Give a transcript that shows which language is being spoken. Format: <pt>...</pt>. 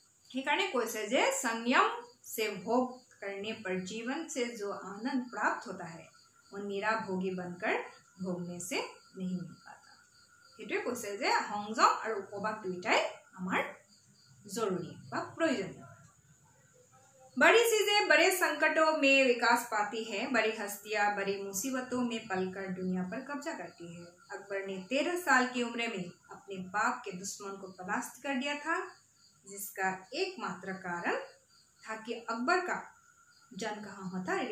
<as>সেইকাৰণে কৈছে যে</as> <hi>संयम से भोग करने पर जीवन से जो आनंद प्राप्त होता है वो निराभोगी बनकर भोगने से नहीं मिल पाता।</hi> <as>हेतुए কৈছে যে সংযম আৰু উপবাস দুইটাই আমাৰ</as> <hi>जरूरी व प्रयोजनीय। बड़ी चीजें बड़े संकटों में विकास पाती है, बड़ी हस्तियां बड़ी मुसीबतों में पलकर दुनिया पर कब्जा करती है। अकबर ने 13 साल की उम्र में अपने बाप के दुश्मन को परास्त कर दिया था, जिसका एकमात्र कारण था कि अकबर का जन्म कहाँ हुआ था?</hi>